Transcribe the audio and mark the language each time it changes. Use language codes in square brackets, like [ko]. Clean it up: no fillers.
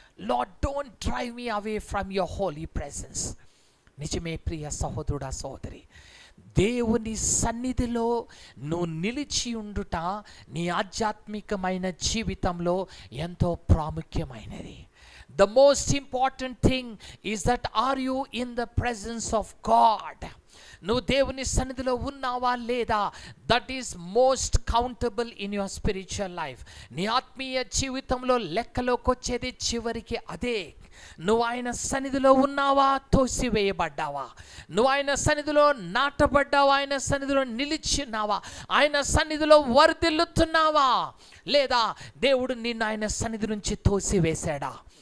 [en] Lord, don't drive me away from your holy presence. [te] నిజమే ప్రియ సహోదరుడా సహోదరి, దేవుని సన్నిధిలో నువ్వు నిలిచి ఉండుట నీ ఆధ్యాత్మికమైన జీవితంలో ఎంతో ప్రాముఖ్యమైనది. [en] The most important thing is that are you in the presence of God? [te] నువ్వు దేవుని సన్నిధిలో ఉన్నావా లేదా? [en] That is most countable in your spiritual life. [te] నీ ఆత్మీయ జీవితంలో లెక్కలోకి వచ్చేది చివరికి అదే. నువ్వు ఆయన సన్నిధిలో ఉన్నావా, తోసివేయబడ్డావా? నువ్వు ఆయన సన్నిధిలో నాటబడ్డావా, ఆయన సన్నిధిలో నిలిచిన్నావా, ఆయన సన్నిధిలో వర్ధిల్లుతున్నావా, లేదా దేవుడు నిన్ను ఆయన సన్నిధి నుంచి తోసివేశాడా?